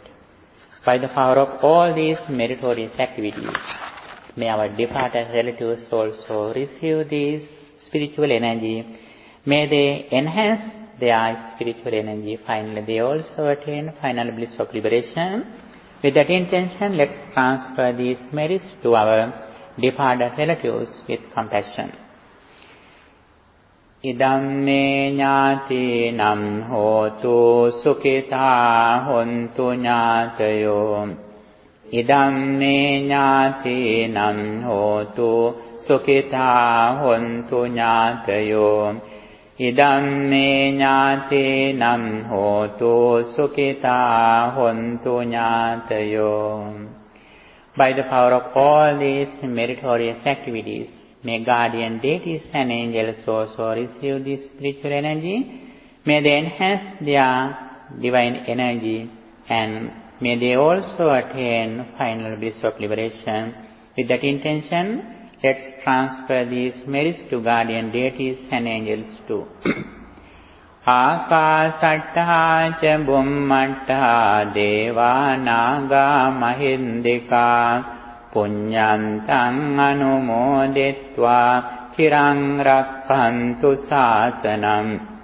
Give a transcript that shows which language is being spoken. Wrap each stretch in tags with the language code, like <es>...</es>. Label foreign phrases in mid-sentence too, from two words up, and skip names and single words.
<en>By the power of all these meritorious activities, may our departed relatives also receive this spiritual energy. May they enhance their spiritual energy. Finally, they also attain final bliss of liberation. With that intention, let's transfer these merits to our departed relatives with compassion.</en> <pi>Idam me ñātīnam hotu sukhitā hontu ñātayo. Idam me ñātīnam hotu sukhitā hontu ñātayo. Idam me ñātīnam hotu sukhitā hontu ñātayo.</pi> <en>By the power of all these meritorious activities, may guardian deities and angels also receive this spiritual energy. May they enhance their divine energy, and may they also attain final bliss of liberation. With that intention, let's transfer these merits to guardian deities and angels too.</en> <pi>Ākāsattā ca bhummattā devā nāgā mahindikā puññantaṃ anumoditvā chiraṃ rakkhantu sāsanam.</pi>